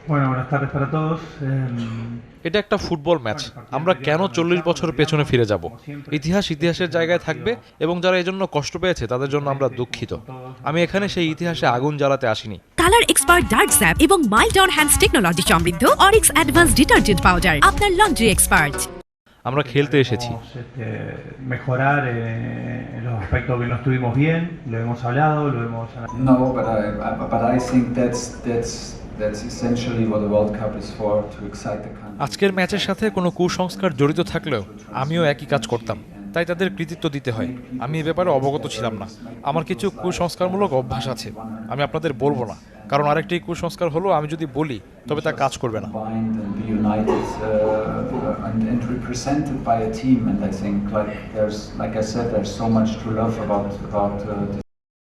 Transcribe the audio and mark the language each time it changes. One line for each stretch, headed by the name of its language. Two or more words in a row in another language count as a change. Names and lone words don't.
Spanish: Bueno, buenas tardes para todos.
Bangla: এটা একটা ফুটবল ম্যাচ। আমরা কেন 40 বছর পেছনে ফিরে যাব? ইতিহাসের জায়গায় থাকবে এবং যারা এজন্য কষ্ট পেয়েছে তাদের জন্য আমরা দুঃখিত। আমি এখানে সেই ইতিহাসে আগুন জ্বালাতে আসিনি।
English: color expert dark sap
Bangla: এবং
English: mild on hands technology
Bangla: সমৃদ্ধ অরিক্স অ্যাডভান্স
English: detergent powder
Bangla: আপনার
English: laundry expert.
Bangla: আমরা খেলতে এসেছি।
Spanish: Mejorar en los aspectos que no estuvimos bien, lo hemos hablado, lo hemos analizado.
English: No, but I think that's essentially what the World Cup is for, to excite the country.
Bangla: আজকের ম্যাচের সাথে কোনো কুসংস্কার জড়িত থাকলেও আমিও একই কাজ করতাম, তাই তাদের কৃতিত্ব দিতে হয়। আমি এ ব্যাপারে অবগত ছিলাম না। আমার কিছু কুসংস্কারমূলক অভ্যাস আছে, আমি আপনাদের বলবো না, কারণ আরেকটি কুসংস্কার হলো আমি যদি বলি তবে তা কাজ করবে না।
English: Combined and be united and represented by a team, and I think like I said, there's so much to love about